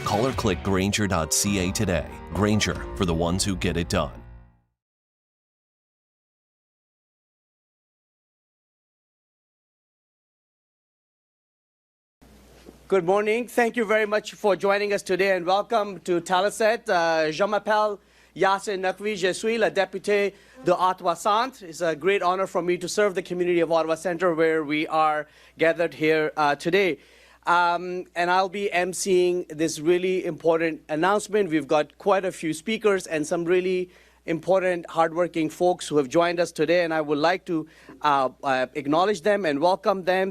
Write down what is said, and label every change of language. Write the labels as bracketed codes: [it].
[en] Call or click Grainger.ca today. Grainger, for the ones who get it done. Good morning. Thank you very much for joining us today, and welcome to Taliset. [fr] Je m'appelle Yasser Naqvi, je suis le député de Ottawa Centre. [en] It's a great honor for me to serve the community of Ottawa Centre, where we are gathered here today. And I'll be emceeing this really important announcement. We've got quite a few speakers and some really important, hardworking folks who have joined us today, and I would like to acknowledge them and welcome them.